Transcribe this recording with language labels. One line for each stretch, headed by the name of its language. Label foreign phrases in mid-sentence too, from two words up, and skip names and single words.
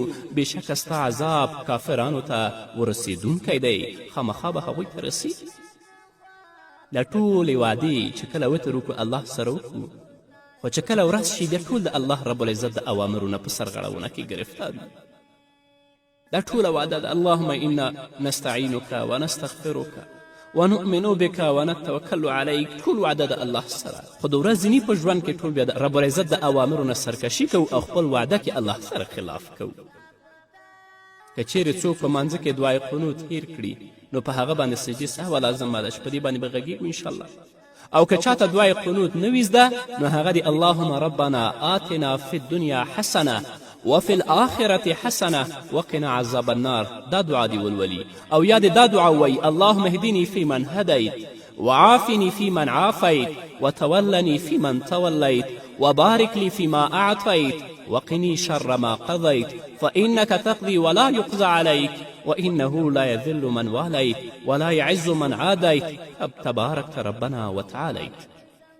Pashto: بېشکه ستا عذاب کافرانو ته ورسېدونکی دی، خامخا به هغوی ته رسېږي. دا ټولې وعدې چې کله وتر وکړو الله سره وکړو، خو چې کله ورځ شي بیا ټول د الله
Arabic: رب العزت
Pashto: د اوامرو نه په سرغړونه کې ګرفتار وي. دا ټوله وعده ده:
Arabic: اللهم انا نستعینک ونستغفرک ونؤمن بک ونتوکل علیک.
Pashto: ټول وعده د الله سره، خو د ورځني په ژوند کې ټول بیا د
Arabic: رب العزت
Pashto: د اوامرو نه سرکشي کوو او خپل وعده کې الله سره خلاف کوو. که چیرې څوک په مانځه کې دعای قنوت هیر کړي نو په هغه باندې سجدې سهوه لازمه ده چې په دې باندې به غږیږو انشاءالله. او که چاته دعای قنوت نه وي زده نو هغه د
Arabic: اللهم ربنا آتنا فی الدنیا حسنه وفي الآخرة حسنة وقنا عذاب النار.
Pashto: دا دعا دی ولولي. او یا دا دعا وی:
Arabic: اللهم اهدني فيمن هديت وعافني فيمن عافيت وتولني فيمن توليت وبارك لي فيما أعطيت وقني شر ما قضيت فإنك تقضي ولا يقضى عليك وإنه لا يذل من واليت ولا يعز من عاديت تباركت ربنا وتعاليت.